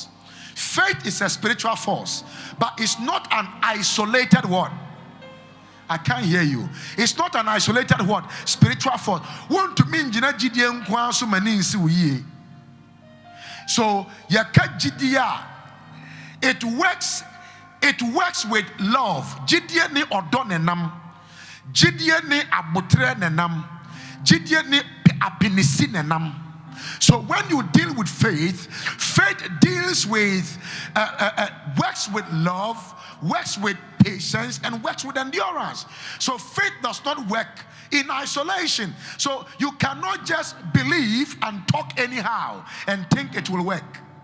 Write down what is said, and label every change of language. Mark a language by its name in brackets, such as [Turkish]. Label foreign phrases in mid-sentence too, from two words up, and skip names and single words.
[English] Faith is a spiritual force, but it's not an isolated one. I can't hear you. It's not an isolated what? Spiritual force. Want to mean so it works with love. [Akan] Jidie ni odonenam. Jidie ni abutre nenam. Jidie ni apinisi nenam. [English] So when you deal with faith, faith deals with, works with love, works with patience, and works with endurance. So faith does not work in isolation. So you cannot just believe and talk anyhow and think it will work.